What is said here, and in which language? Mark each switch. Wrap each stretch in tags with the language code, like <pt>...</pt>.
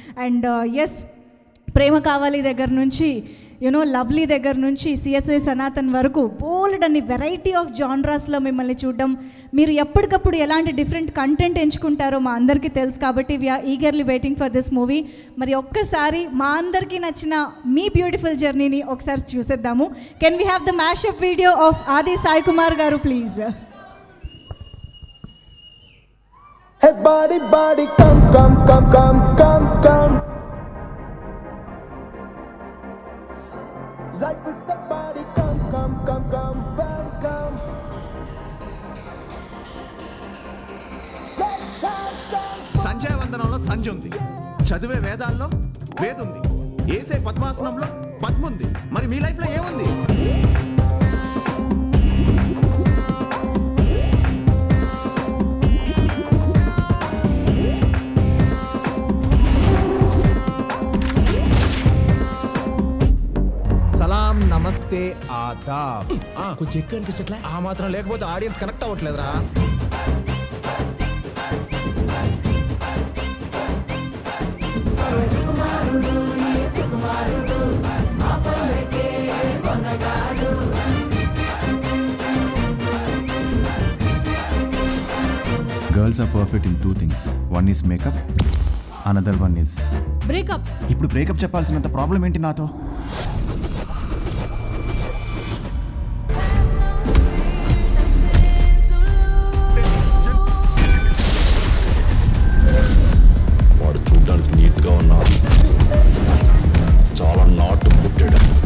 <te>And yes, ప్రేమ కావాలి దగ్గర నుంచి యూనో లవ్లీ దగ్గర నుంచి సిఎస్ఐ సనాతన్ వరకు బోల్డ్ అన్ని వెరైటీ ఆఫ్ జాన్రాస్లో మిమ్మల్ని చూడడం, మీరు ఎప్పటికప్పుడు ఎలాంటి డిఫరెంట్ కంటెంట్ ఎంచుకుంటారో మా అందరికీ తెలుసు. కాబట్టి</te> <en>We are eagerly waiting for this movie.</en> <te>మరి ఒక్కసారి మా అందరికీ నచ్చిన మీ బ్యూటిఫుల్ జర్నీని ఒకసారి చూసేద్దాము.</te> <en>Can we have the mashup video of Aadi Sai Kumar గారు please? Hey body, body, come, come, come, come, come, come. Life is a body, come, come, come, come, welcome. Let's have some fun.</en> <te>Sanjaya వందనంలో సంజ ఉంది, చదివే వేదాల్లో వేదుంది, ఏసే పద్మాసనంలో పద్ముంది. మరి మీ లైఫ్లో ఏముంది? సలాం, నమస్తే, ఆదాబ్. కొంచెం ఎక్కువ అనిపించట్లే? ఆ మాత్రం లేకపోతే audience connect అవ్వట్లేదురా.</te> <en>Girls are perfect in two things. One is makeup, another one is breakup.</en> <te>ఇప్పుడు బ్రేకప్ చెప్పాల్సినంత ప్రాబ్లం ఏంటి నాతో? వాడు చూడడానికి నీట్గా ఉన్నాడు, చాలా నాటు పుట్టాడు.</te>